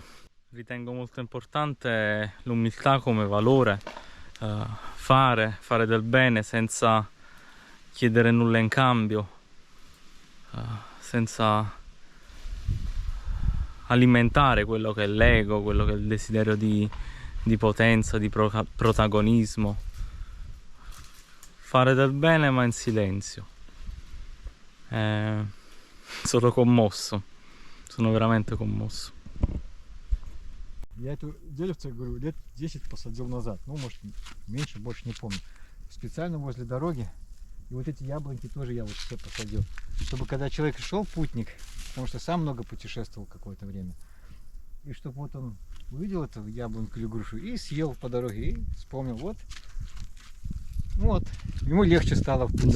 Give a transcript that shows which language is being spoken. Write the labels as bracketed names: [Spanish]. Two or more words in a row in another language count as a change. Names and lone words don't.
[Italian] Ritengo molto importante l'umiltà come valore, fare del bene senza chiedere nulla in cambio, senza alimentare quello che è l'ego, quello che è il desiderio di potenza, di protagonismo. Fare del bene ma in silenzio. Sono commosso, sono veramente commosso. [Russian] Я эту деревце, говорю, лет 10 посадил назад. Ну, может, меньше, больше не помню. Специально возле дороги. И вот эти яблоньки тоже я вот все посадил. Чтобы когда человек шел, путник, потому что сам много путешествовал какое-то время, и чтобы вот он увидел эту яблоньку или грушу и съел по дороге, и вспомнил, вот, ему легче стало в пути.